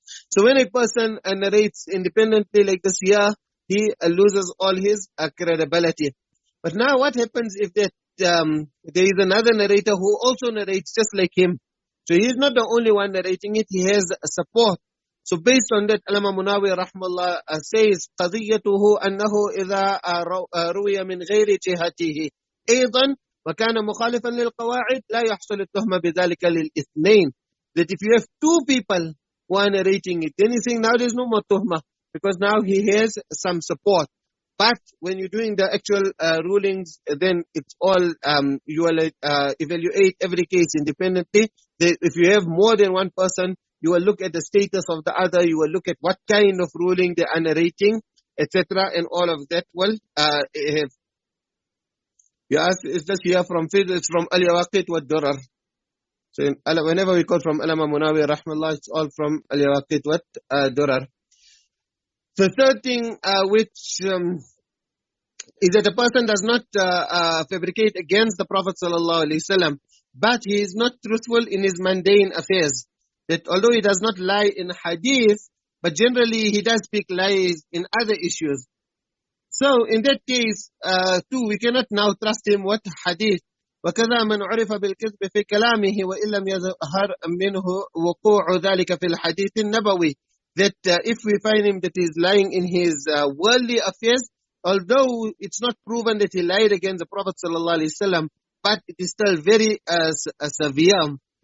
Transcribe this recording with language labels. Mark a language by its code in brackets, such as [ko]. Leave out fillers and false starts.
[en] So when a person narrates independently like this here, he loses all his credibility. But now what happens if that there is another narrator who also narrates just like him? So he is not the only one narrating it, he has support. So based on that, Allama Munawi rahmallah says, [ar] قضيته أنه إذا روي من غير جهته أيضا وكان مخالفا للقواعد لا يحصل التهمة بذلك للإثنين. [en] That if you have 2 people who are narrating it, then he's saying now there's no more tuhma because now he has some support. But when you're doing the actual rulings, then it's all, you will evaluate every case independently. If you have more than one person, you will look at the status of the other, you will look at what kind of ruling they are narrating, etc. And all of that will have. You ask, is this here from Fid? It's from Al-Yawaqit wa Durar. So whenever we quote from Allama Munawi rahmallah, it's all from Al-Yawaqit wa Durar. The third thing which is that a person does not fabricate against the Prophet sallallahu alaihi wasallam, but he is not truthful in his mundane affairs. That although he does not lie in hadith, but generally he does speak lies in other issues. So in that case, too, we cannot now trust him what hadith. [ar] وكذا من عرف بالكذب في كلامه وإن لم يظهر منه وقوع ذلك في الحديث النبوي. [en] That if we find him that he is lying in his worldly affairs, although it's not proven that he lied against the Prophet ﷺ, but it is still very severe.